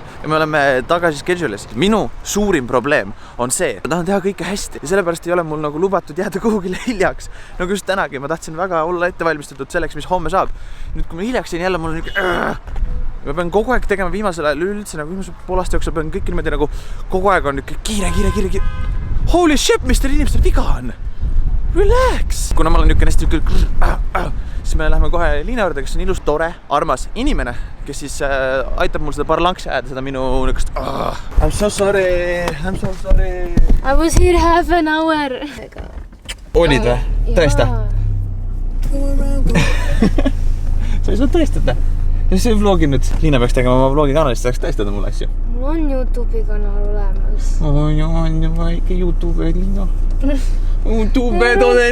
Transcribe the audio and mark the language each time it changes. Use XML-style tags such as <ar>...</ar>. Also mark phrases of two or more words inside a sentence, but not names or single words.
<et>Ja me oleme tagasi schedule'is. Minu suurim probleem on see, ma tahan teha kõike hästi ja sellepärast ei ole mul nagu lubatud jääda kuhugile hiljaks. Nagu just tänagi, ma tahtsin väga olla ettevalmistatud selleks, mis homme saab. Nüüd, kui ma hiljaks jäin jälle, mul on niisugune... Ma pean kogu aeg tegema viimasel ajal üldse, nagu viimase poolaasta jooksul pean kõik niimoodi nagu kogu aeg on niisugune kiire.</et> <en>Holy shit,</en> <et>mis teil inimestel viga on? Relax! Kuna ma olen niisugune hästi siis me lähme kohe Liina juurde, kes on ilus, tore, armas inimene, kes siis aitab mul seda parlankse ajada, seda minu niisugust</et> <en>I'm so sorry. I was here half an hour.</en> <et>Olid või? Tõesta? Sa ei saa tõestada? See vlogi nüüd, Liina peaks tegema oma vlogi kanalist, saaks tõestada mulle asju. Mul on YouTube'i kanal olemas. On väike YouTube, Liina. YouTube-ed olen.</et>